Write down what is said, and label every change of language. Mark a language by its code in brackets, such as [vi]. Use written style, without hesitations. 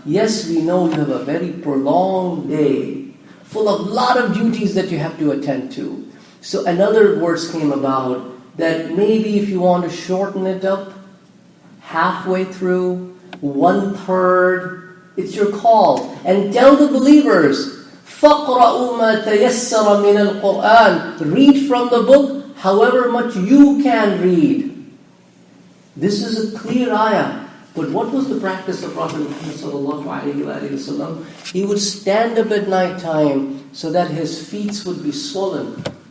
[en] Yes, we know you have a very prolonged day, full of a lot of duties that you have to attend to. So another verse came about that maybe if you want to shorten it up, halfway through, 1/3, it's your call. And tell the believers, [ar] فَقْرَأُوا مَا تَيَسَّرَ مِنَ الْقُرْآنِ. [en] Read from the book however much you can read. This is a clear ayah. But what was the practice of Prophet Muhammad sallallahu alayhi wa sallam? He would stand up at night time so that his feet would be swollen.